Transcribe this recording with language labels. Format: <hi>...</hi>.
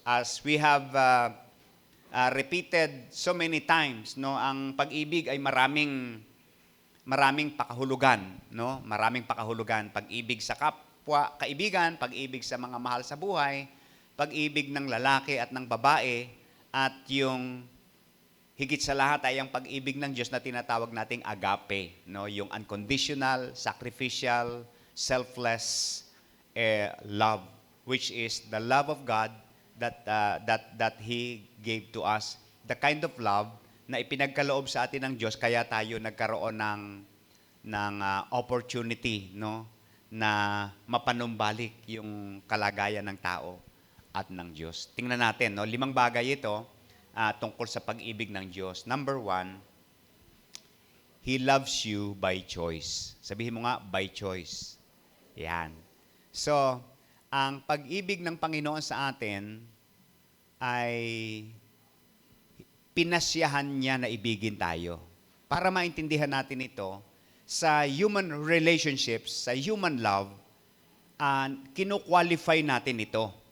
<en>As we have repeated so many times,</en> <tl>no, ang pag-ibig ay maraming pakahulugan, no? Maraming pakahulugan. Pag-ibig sa kapwa, kaibigan, pag-ibig sa mga mahal sa buhay, pag-ibig ng lalaki at ng babae, at yung higit sa lahat ay ang pag-ibig ng Diyos na tinatawag nating agape, no?</tl> <en>Yung unconditional, sacrificial, selfless love, which is the love of God that He gave to us. The kind of love</en> <tl>na ipinagkaloob sa atin ng Diyos, kaya tayo nagkaroon ng opportunity, no, na mapanumbalik yung kalagayan ng tao at ng Diyos. Tingnan natin, no, 5 bagay ito tungkol sa pag-ibig ng Diyos.</tl> <en>Number 1, He loves you by choice.</en> <tl>Sabihin mo nga,</tl> <en>by choice. Yan. So,</en> <tl>ang pag-ibig ng Panginoon sa atin ay pinasyahan niya na ibigin tayo. Para maintindihan natin ito, sa</tl> <en>human relationships,</en> <tl>sa</tl> <en>human love,</en> <tl>kinu-qualify natin ito.</tl>